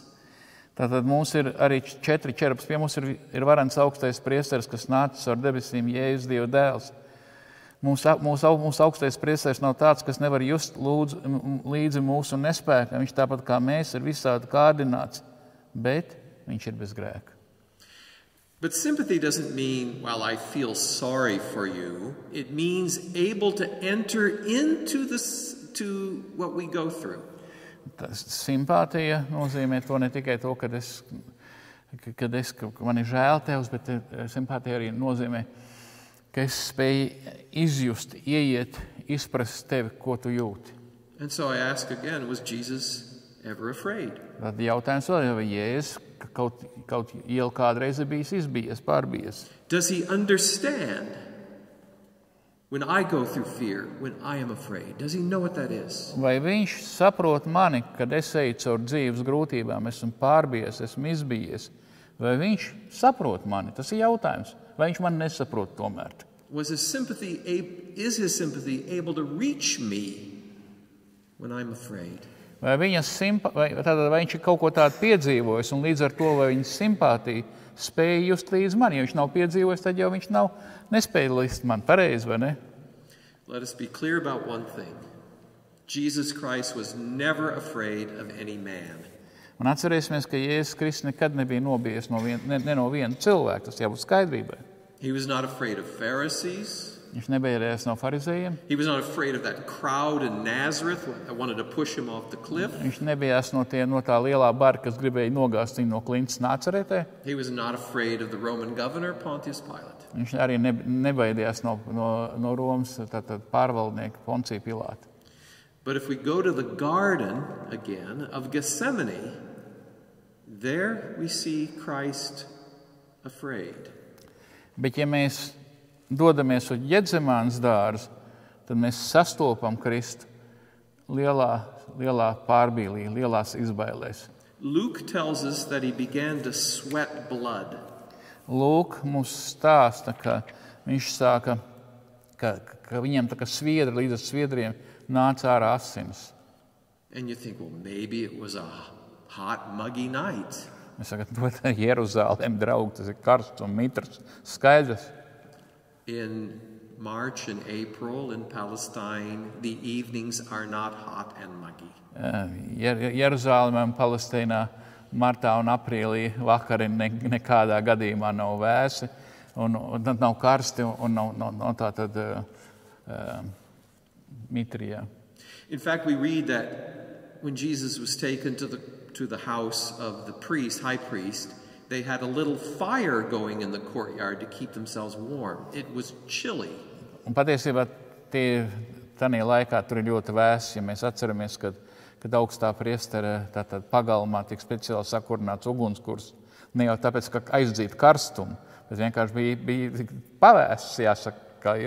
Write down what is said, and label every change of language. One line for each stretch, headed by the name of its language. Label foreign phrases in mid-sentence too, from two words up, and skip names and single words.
Latvian: Tātad mums ir arī 4:14, pie mums ir varens augstais priesteris, kas nācis ar debesīm, Jēzus Dieva dēls. Mūsu augstais priesteris nav tāds, kas nevar just līdzi mūsu nespēkam. Viņš tāpat kā mēs ir visādi kārdināts, bet viņš ir bez grēka.
English: But sympathy doesn't mean, well, I feel sorry for you. It means able to enter into to what we go through.
Latvian: Simpātija nozīmē to ne tikai to, ka man ir žēl tevs, bet simpātija arī nozīmē, ka es spēju izjust, ieiet, izprast tevi, ko tu jūti.
English: And so I ask again, was Jesus ever afraid?
Latvian: Tad jautājums vēl, vai Jēzus kaut ielu kādreiz ir bijis izbijies, pārbijies?
English: Does he understand when I go through fear, when I am afraid? Does he know what that is?
Latvian: Vai viņš saprot mani, kad es eju caur dzīves grūtībām, esmu pārbijies, esmu izbijies? Vai viņš saprot mani? Tas ir jautājums. Vai viņš mani nesaprot tomēr?
English: Is his sympathy able to reach me when I'm afraid?
Latvian: Vai viņš ir kaut ko tādu piedzīvojis, un līdz ar to, vai viņa simpātija spēja just līdz man. Ja viņš nav piedzīvojis, tad jau viņš nespēja līdz man. Pareizi, vai ne?
English: Let us be clear about one thing. Jesus Christ was never afraid of any man.
Latvian: Un atcerēsimies, ka Jēzus Kristus nekad nebija nobijies no viena cilvēka. Tas jābūt skaidrībai.
English: He was not afraid of Pharisees.
Latvian: Viņš nebaidījās no farizējiem.
English: He was not afraid of that crowd in Nazareth that wanted to push him off the cliff.
Latvian: Viņš nebijās no tā lielā bara, kas gribēja nogāzt viņu no klints Nācaretē.
English: He was not afraid of the Roman governor Pontius Pilate.
Latvian: Viņš arī nebaidījās no Romas pārvaldnieka Poncija Pilāta.
English: But if we go to the garden again of Gethsemane, there we see Christ afraid.
Latvian: Bet ja mēs dodamies uz Ģedzemānas dārzu, tad mēs sastopam Kristu lielā pārbīlī, lielās izbailēs.
English: Luke tells us that he began to sweat blood.
Latvian: Lūk, mums stāsta, ka viņš sāka, ka viņam tā kā sviedri, līdz ar sviedriem nāca ārā asins.
English: And you think, well, maybe it was a hot, muggy night.
Latvian: Mēs sakām, to Jeruzālēm, draugi, tas ir karsts un mitrs, skaidrs.
English: In March and April in Palestine, the evenings are not hot and muggy.
Latvian: Jeruzālēmē un Palestīnā martā un aprīlī vakari nekādā gadījumā nav vēsi, un nav karsti, un nav tātad mitrijā.
English: In fact, we read that when Jesus was taken to the house of the high priest, they had a little fire going in the courtyard to keep themselves warm. It was chilly.
Latvian: Un patiesībā tajā laikā tur ir ļoti vēss, ja mēs atceramies, kad augstā priestera tātad pagalmā tik speciāli sakurināts ugunskurs. Ne jau tāpēc, ka aizdzītu karstumu, bet vienkārši bija pavēsts, jāsaka, kā ir.